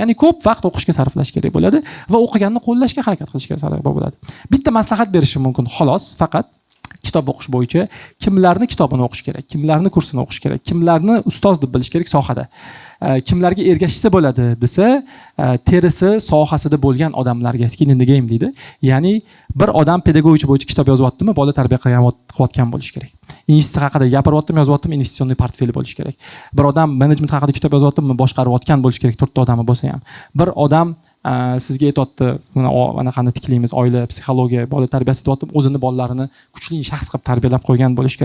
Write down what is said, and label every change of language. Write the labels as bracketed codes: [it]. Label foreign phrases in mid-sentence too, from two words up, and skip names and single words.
[uz] Ya'ni ko'p vaqt o'qishga sarflash kerak bo'ladi va o'qiganni qo'llashga harakat qilishga sarf bo'ladi. Bitta maslahat berishim mumkin, xolos, faqat kitob o'qish bo'yicha kimlarni kitobini o'qish kerak, kimlarni kursini o'qish kerak, kimlarni ustoz deb bilish kerak sohada. Kimlarga ergashsa bo'ladi desa, terisi sohasida bo'lgan odamlarga [en] skin in the game [uz] deydi. Ya'ni bir odam pedagogika bo'yicha kitob yozyaptimi, bola tarbiya qilayotgan bo'lish kerak. Investitsiya haqida gapiryaptimi, yozyaptimi, investitsion portfeli bo'lish kerak. Bir odam management haqida kitob yozyaptimi, boshqarayotgan bo'lish kerak, 4 ta odami bo'lsa ham. Bir odam sizga aytayapti, anaqani tiklaymiz, oila, psixologiya, bola tarbiyasi deyapti, o'zini bolalarini kuchli shaxs qilib tarbiyalab qo'ygan bo'lish kerak.